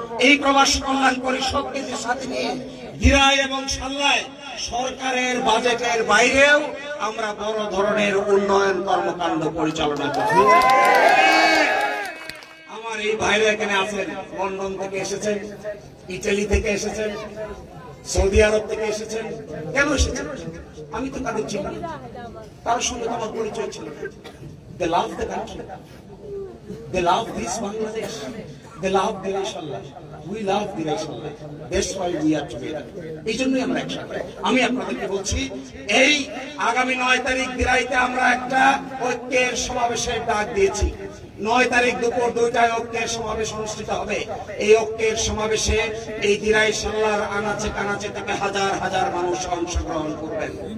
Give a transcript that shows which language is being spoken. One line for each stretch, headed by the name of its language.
Bangla: এই প্রবাসী কল্যাণ পরিষদকে সাথে নিয়ে দিরাই এবং সাল্লায় সরকারের বাজেটের বাইরেও আমরা বড় ধরনের উন্নয়ন কর্মকাণ্ড পরিচালনা করব। আমার এই ভাইরা এখানে আছেন, লন্ডন থেকে এসেছেন, ইটালি থেকে এসেছেন, সৌদি আরব থেকে এসেছেন। কেন এসেছেন? আমি তো তাদের চিনি, তার সঙ্গে তো আমার পরিচয় ছিল।
English: They love the country, they love this Bangladesh, they love Dirai Sallah, we love Dirai Sallah, that's why we are together.
Bangla: এই জন্যই আমরা একসাথে। আমি আপনাদেরকে বলছি, এই আগামী 9 তারিখ দিরাইতে আমরা একটা ঐক্যের সমাবেশের ডাক দিয়েছি। 9 তারিখ দুপুর 2টায় ঐক্যের সমাবেশ অনুষ্ঠিত হবে। এই ঐক্যের সমাবেশে এই দিরাই সাল্লার আনাচে কানাচে থেকে হাজার হাজার মানুষ অংশগ্রহণ করবেন।